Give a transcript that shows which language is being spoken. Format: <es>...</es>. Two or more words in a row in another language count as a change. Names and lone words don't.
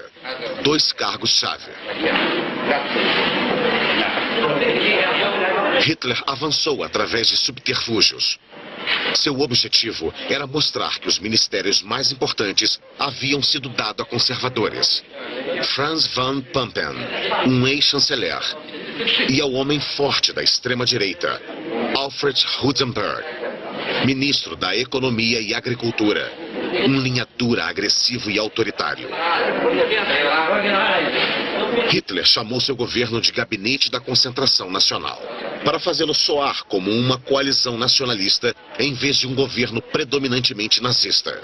<pt>2 cargos-chave. Hitler avançou através de subterfúgios. Seu objetivo era mostrar que os ministérios mais importantes haviam sido dados a conservadores. Franz von Papen, um ex-chanceler, e ao homem forte da extrema-direita, Alfred Rosenberg, ministro da Economia e Agricultura, um linha dura, agressivo e autoritário. Hitler chamou seu governo de Gabinete da Concentração Nacional, para fazê-lo soar como uma coalizão nacionalista em vez de um governo predominantemente nazista.</pt>